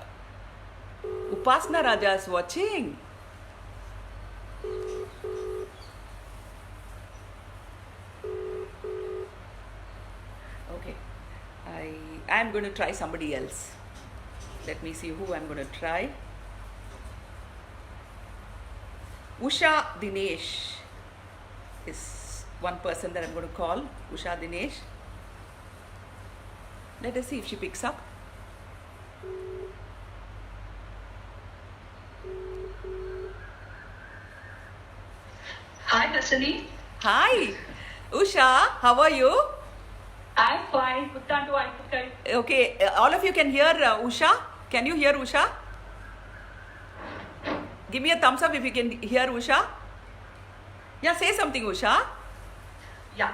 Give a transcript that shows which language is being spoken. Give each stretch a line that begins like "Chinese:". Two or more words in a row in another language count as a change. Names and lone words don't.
English: Upasna Raja is watching. Okay, I'm going to try somebody else. Let me see who I'm going to try. Usha Dinesh is one person that I'm going to call. Usha Dinesh. Let us see if she picks up. Hi, Hasani. Hi, Usha. How are you? I'm fine. Puttandu, I'm okay. Okay, all of you can hear Usha. Can you hear Usha? Give me a thumbs up if you can hear Usha. Yeah, say something, Usha. Yeah.